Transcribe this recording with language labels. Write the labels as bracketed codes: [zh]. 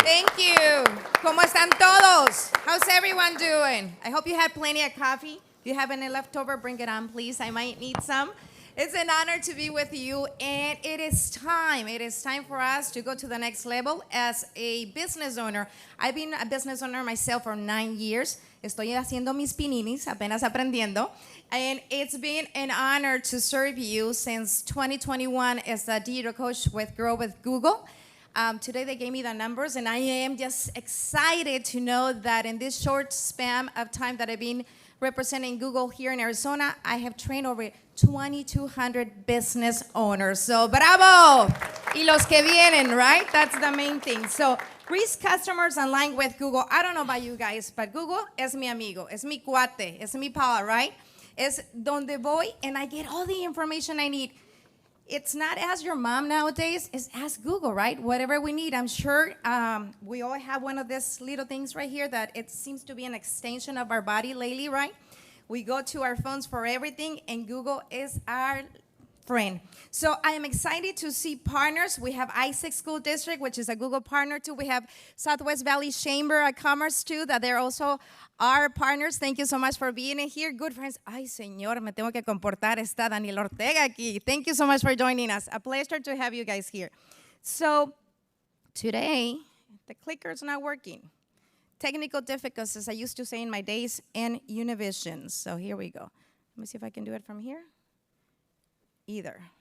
[en] Thank you. [es] ¿Cómo están todos? [en] How's everyone doing? I hope you had plenty of coffee. If you have any leftover, bring it on, please. I might need some. It's an honor to be with you, and it is time. It is time for us to go to the next level as a business owner. I've been a business owner myself for 9 years. [es] Estoy haciendo mis pininis, apenas aprendiendo. [en] And it's been an honor to serve you since 2021 as a digital coach with Grow with Google. Today they gave me the numbers, and I am just excited to know that in this short span of time that I've been representing Google here in Arizona, I have trained over 2,200 business owners. So bravo! [es] Y los que vienen, [en] right? That's the main thing. So reach customers online with Google. I don't know about you guys, but Google [es] es mi amigo, es mi [en] cuate, es mi pal, right? [es] Es donde voy [en] and I get all the information I need. It's not ask your mom nowadays, it's ask Google, right? Whatever we need. I'm sure we all have one of these little things right here that it seems to be an extension of our body lately, right? We go to our phones for everything, and Google is our friend. So I am excited to see partners. We have Isaac School District, which is a Google partner too. We have Southwest Valley Chamber of Commerce too, that they're also our partners. Thank you so much for being here. Good friends. [es] Ay, señor, me tengo que comportar. Está Daniel Ortega aquí. [en] Thank you so much for joining us. A pleasure to have you guys here. So today, the clicker's not working. Technical difficulties, as I used to say in my days in Univision. So here we go. Let me see if I can do it from here. Either.